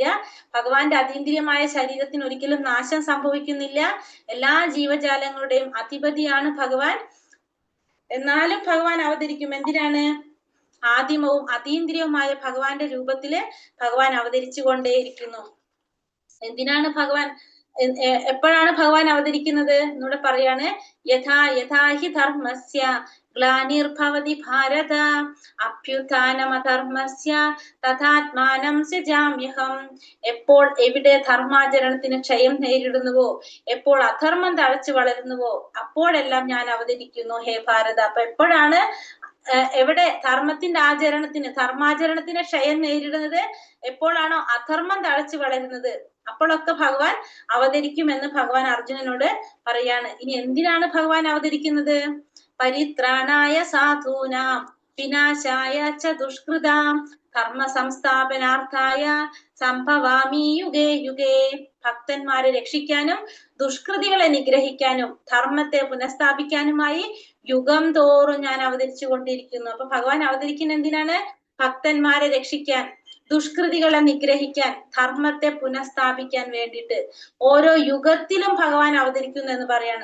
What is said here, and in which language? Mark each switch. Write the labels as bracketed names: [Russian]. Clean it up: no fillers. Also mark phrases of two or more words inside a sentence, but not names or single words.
[Malayalam] ഭഗവാന്റെ അതീന്ദ്രിയമായ ശരീരത്തിന് ഒരിക്കലും നാശം സംഭവിക്കുന്നില്ല, എല്ലാ ജീവജാലങ്ങളുടെയും അധിപതിയാണ് ഭഗവാൻ. എന്നാലും ഭഗവാൻ അവതരിക്കും. എന്തിനാണ്? ആദിമവും അതീന്ദ്രിയവുമായ ഭഗവാന്റെ രൂപത്തില് ഭഗവാൻ അവതരിച്ചു കൊണ്ടേയിരിക്കുന്നു. എന്തിനാണ് ഭഗവാൻ എപ്പോഴാണ് ഭഗവാൻ അവതരിക്കുന്നത് എന്നൂടെ പറയാണ്. [Sanskrit] यथा यथाहि धर्मस्य ग्लानिर्भवति भारत अभ्युत्थानमधर्मस्य तथात्मानं सृजाम्यहं. [Malayalam] എപ്പോൾ എവിടെ ധർമാചരണത്തിന് ക്ഷയം നേരിടുന്നുവോ, എപ്പോൾ അധർമ്മം തഴച്ചു വളരുന്നുവോ, അപ്പോഴെല്ലാം ഞാൻ അവതരിക്കുന്നു ഹേ ഭാരത. അപ്പൊ എപ്പോഴാണ് എവിടെ ധർമാചരണത്തിന് ക്ഷയം നേരിടുന്നത്, എപ്പോഴാണോ അധർമ്മം തഴച്ചു വളരുന്നത്, അപ്പോഴൊക്കെ ഭഗവാൻ അവതരിക്കുമെന്ന് ഭഗവാൻ അർജുനനോട് പറയാണ്. ഇനി എന്തിനാണ് ഭഗവാൻ അവതരിക്കുന്നത്? [Sanskrit] परित्राणाय साधूनां विनाशाय च दुष्कृतां धर्म संस्थापनार्थाय संभवामि युगे युगे. [Malayalam] ഭക്തന്മാരെ രക്ഷിക്കാനും ദുഷ്കൃതികളെ നിഗ്രഹിക്കാനും ധർമ്മത്തെ പുനഃസ്ഥാപിക്കാനുമായി യുഗം തോറും ഞാൻ അവതരിച്ചു കൊണ്ടിരിക്കുന്നു. അപ്പൊ ഭഗവാൻ അവതരിക്കുന്ന എന്തിനാണ്? ഭക്തന്മാരെ രക്ഷിക്കാൻ, ദുഷ്കൃതികളെ നിഗ്രഹിക്കാൻ, ധർമ്മത്തെ പുനഃസ്ഥാപിക്കാൻ വേണ്ടിയിട്ട് ഓരോ യുഗത്തിലും ഭഗവാൻ അവതരിക്കുന്നു എന്ന് പറയാണ്.